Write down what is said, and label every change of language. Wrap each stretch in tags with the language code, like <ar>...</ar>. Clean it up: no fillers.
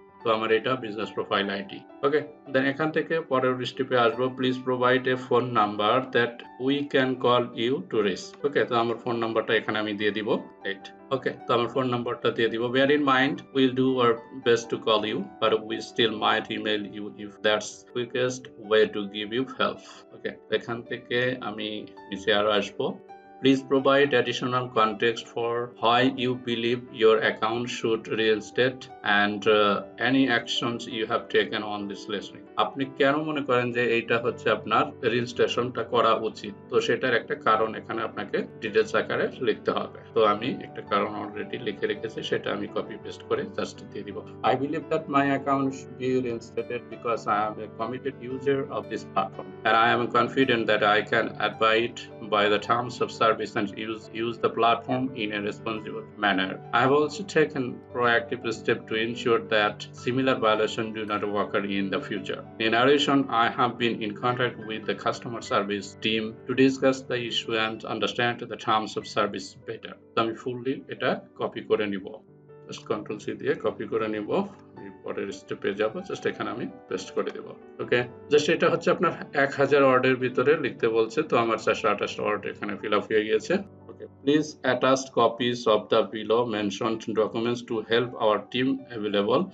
<bn>তো আমার এটা বিজনেস প্রোফাইল আইডি। ওকে, দেন এখান থেকে পরের স্টেপে আসবো,</bn> <en>Please provide a phone number that we can call you to reach.</en> <bn>ওকে, তো আমার ফোন নাম্বারটা এখানে আমি দিয়ে দিব। রাইট, ওকে, তো আমার ফোন নাম্বারটা দিয়ে দিব।</bn> <en>Bear in mind will do our best to call you, but we still might email you if that's quickest way to give you help.</en> <bn>ওকে, এখান থেকে আমি নিচে আরো আসবো।</bn> <en>Please provide additional context for why you believe your account should reinstate and any actions you have taken on this listening.</en> <bn>আপনি কেন মনে করেন যে এইটা হচ্ছে আপনার রেজিস্ট্রেশনটা করা উচিত, তো সেটার একটা কারণ এখানে আপনাকে ডিটেলস আকারে লিখতে হবে। তো আমি একটা কারণ অলরেডি লিখে রেখেছি, সেটা আমি কপি পেস্ট করে জাস্ট দিয়ে দিব।</bn> <en>I believe that my account should be reinstated because I am a committed user of this platform and I am confident that I can abide by the terms of service and use the platform in a responsible manner. I have also taken proactive steps to ensure that similar violations do not occur in the future. In addition, I have been in contact with the customer service team to discuss the issue and understand the terms of service better.</en> <bn>আমি fully এটা copy করে নিব, just control C দিয়ে copy করে নিব। পরের স্টেপে যাব, জাস্ট এখানে আমি পেস্ট করে দেব। ওকে, জাস্ট এটা হচ্ছে আপনার 1000 ওয়ার্ডের ভিতরে লিখতে বলছে। তো আমার 428 ওয়ার্ড এখানে ফিল আপ হয়ে গিয়েছে। ওকে,</bn> <en>Please attach copies of the below mentioned documents to help our team available.</en>